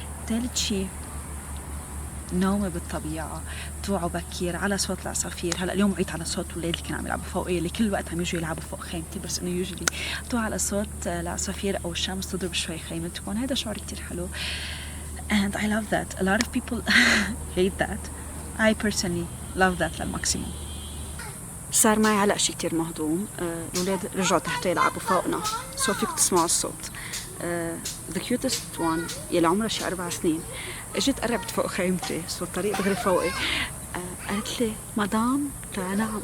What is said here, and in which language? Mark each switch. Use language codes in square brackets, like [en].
[ar] تالت شي نومي بالطبيعة، توعوا بكير على صوت العصافير. هلا اليوم وعيت على صوت ولاد اللي كانوا عم يلعبوا فوقي اللي كل وقت عم يجوا يلعبوا فوق خيمتي، بس انه يوجلي توعوا على صوت العصافير او الشمس تضرب شوي خيمتكم. هذا شعور كتير حلو and I love that. [en] A lot of people hate that. I personally love that للماكسيموم. [ar] صار معي هلا شيء كتير مهضوم. الولاد رجعوا تحت يلعبوا فوقنا سو فيك تسمعوا الصوت. the cutest one يلي عمرها شي 4 سنين اجت قربت فوق خيمتي، سو الطريق دغري فوقي. قالت لي مدام نعم.